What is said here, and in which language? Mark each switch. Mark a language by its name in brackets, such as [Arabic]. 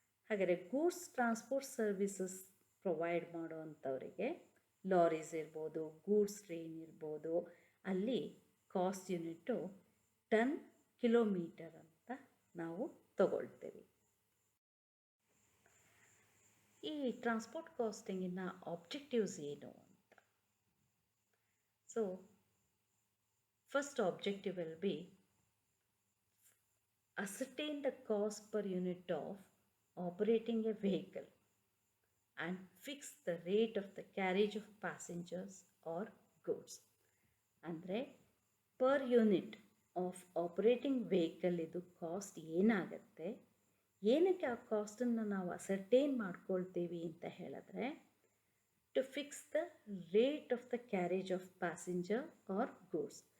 [Kannada] ಹಾಗಾದರೆ goods transport services provide ಮಾಡೋವಂಥವರಿಗೆ lorries ಇರ್ಬೋದು, goods train ಇರ್ಬೋದು, ಅಲ್ಲಿ ಕಾಸ್ಟ್ ಯೂನಿಟ್ಟು ಟನ್ ಕಿಲೋಮೀಟರ್ ಅಂತ ನಾವು ತಗೊಳ್ತೇವೆ. ಈ ಟ್ರಾನ್ಸ್ಪೋರ್ಟ್ ಕಾಸ್ಟಿಂಗಿನ ಆಬ್ಜೆಕ್ಟಿವ್ಸ್ ಏನು ಅಂತ. [English] So first objective will be ascertain the cost per unit of operating a vehicle and fix the rate of the carriage of passengers or goods. [Kannada] ಅಂದರೆ per unit of operating vehicle ಇದು cost ಏನಾಗುತ್ತೆ, ಏನಕ್ಕೆ ಆ ಕಾಸ್ಟನ್ನು ನಾವು ascertain ಮಾಡ್ಕೊಳ್ತೀವಿ ಅಂತ ಹೇಳಿದ್ರೆ [English] To fix the rate of the carriage of passenger or goods.